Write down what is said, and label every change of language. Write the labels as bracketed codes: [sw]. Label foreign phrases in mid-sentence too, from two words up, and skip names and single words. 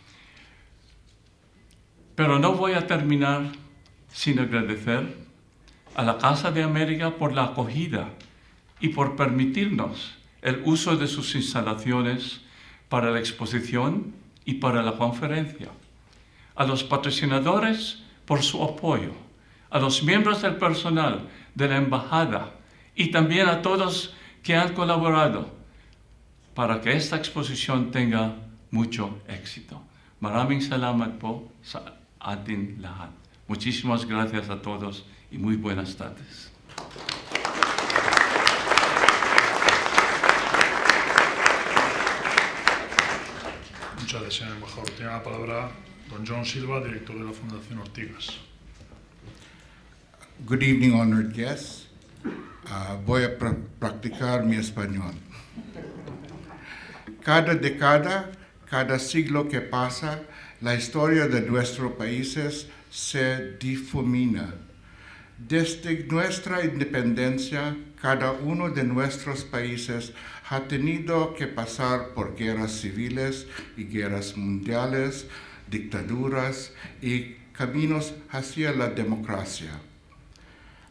[es] Pero no voy a terminar sin agradecer a la Casa de América por la acogida y por permitirnos el uso de sus instalaciones para la exposición y para la conferencia. A los patrocinadores por su apoyo, a los miembros del personal de la Embajada y también a todos que han colaborado para que esta exposición tenga mucho éxito. [tl] Maraming salamat po sa atin lahat. [es] Muchísimas gracias a todos y muy buenas tardes. Muchas gracias, señor embajador. Tiene la palabra don John Silva, director de la Fundación Ortigas. [en] Good evening, honored guests. [es] Voy a practicar mi español. Cada década, cada siglo que pasa, la historia de nuestros países se difumina. Desde nuestra independencia, cada uno de nuestros países ha tenido que pasar por guerras civiles y guerras mundiales, dictaduras y caminos hacia la democracia.